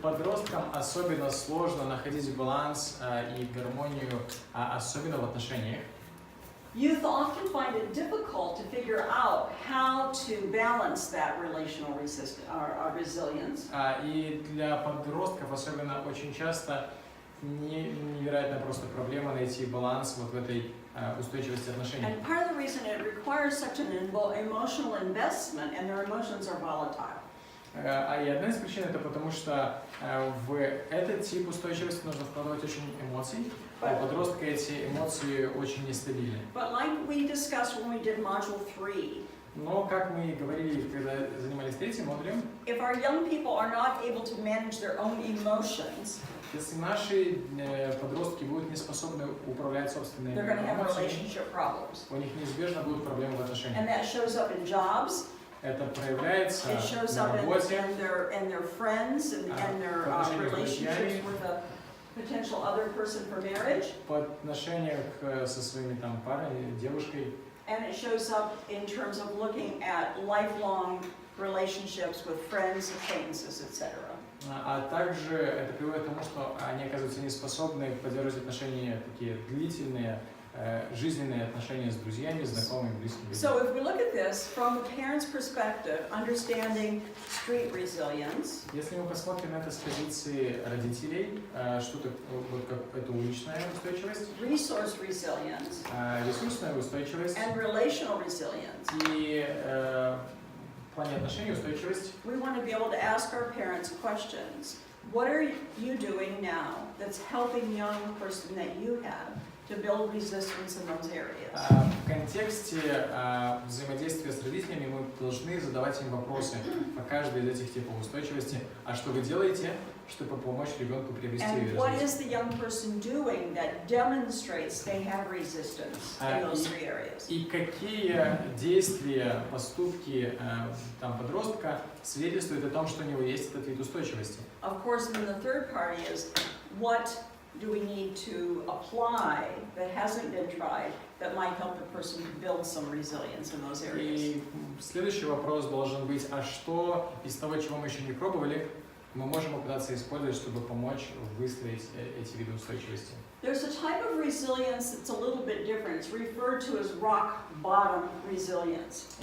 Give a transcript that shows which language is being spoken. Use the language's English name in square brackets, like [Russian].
[Russian] подросткам особенно сложно находить баланс и гармонию, особенно в отношениях. [English] Youth often find it difficult to figure out how to balance that relational resilience. [Russian] И для подростков особенно очень часто невероятно просто проблема найти баланс вот в этой устойчивости отношений. [English] And part of the reason it requires such an emotional investment, and their emotions are volatile. [Russian] И одна из причин это потому, что в этот тип устойчивости нужно вкладывать очень эмоций, а у подростка эти эмоции очень нестабильны. [English] But like we discussed when we did module 3, [Russian] Но, как мы говорили, когда занимались третьим модулем, [English] if our young people are not able to manage their own emotions, [Russian] если наши подростки будут не способны управлять собственными [English] they're going to have [Russian] эмоциями, [English] relationship problems. [Russian] у них неизбежно будут проблемы в отношениях. [English] And that shows up in jobs, [Russian] Это проявляется [English] it shows [Russian] на [English] up [Russian] работе, [English] in their friends and their relationships with a potential other person for marriage. [Russian] в отношениях со своими там парами, девушкой. [English] And it shows up in terms of looking at lifelong relationships with friends, acquaintances, etc. [Russian] А также это приводит к тому, что они оказываются не способны поддерживать отношения такие длительные, жизненные отношения с друзьями, знакомыми, близкими. [English] So if we look at this from the parent's perspective, understanding street resilience, [Russian] Если мы посмотрим на это с позиции родителей, что такое, вот как это уличная устойчивость, [English] resource resilience, [Russian] ресурсная устойчивость [English] and relational resilience, [Russian] и в плане отношений устойчивость, [English] we want to be able to ask our parents questions. What are you doing now that's helping young person that you have to build resistance in those areas? [Russian] В контексте взаимодействия с родителями мы должны задавать им вопросы по каждой из этих типов устойчивости. А что вы делаете, чтобы помочь ребенку приобрести [English] And [Russian] ее [English] what [Russian] развитие? [English] is the young person doing that demonstrates they have resistance in those three areas? [Russian] И какие действия, поступки там, подростка свидетельствуют о том, что у него есть этот вид устойчивости? [English] Of course, then the third part is what do we need to apply that hasn't been tried that might help the person build some resilience in those areas? [Russian] И следующий вопрос должен быть, а что из того, чего мы еще не пробовали, мы можем попытаться использовать, чтобы помочь выстроить эти виды устойчивости? [English] There's a type of resilience that's a little bit different. It's referred to as rock bottom resilience.